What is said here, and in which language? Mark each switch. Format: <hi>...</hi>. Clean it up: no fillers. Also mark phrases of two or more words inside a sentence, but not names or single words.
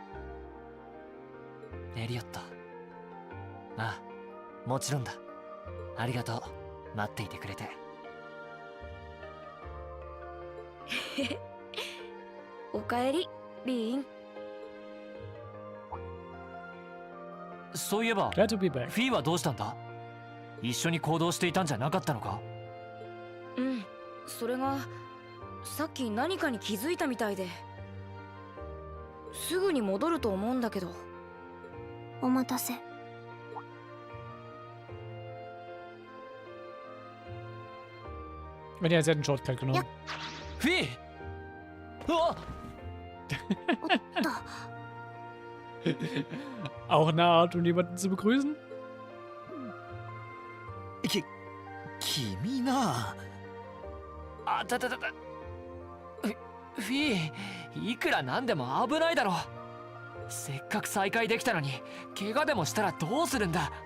<ja>エリオット、ああ、もちろんだ。ありがとう、待っていてくれて。おかえり、リーン。そういえば、</ja> <en>Glad to be back.</en> <ja>フィーはどうしたんだ？一緒に行動していたんじゃなかったのか？それがさっき何かに気づいたみたいで、すぐに戻ると思うんだけど。お待たせ。</ja> <de>Wenn ihr jetzt einen Shortcut genommen. Ja.</de> <ja>フィー！うわっ！</ja> <de>Auch eine Art, um jemanden zu begrüßen?</de> <ja>君な。あたたたた。フィー、いくらなんでも危ないだろ。せっかく再会できたのに怪我でもしたらどうするんだ。</ja>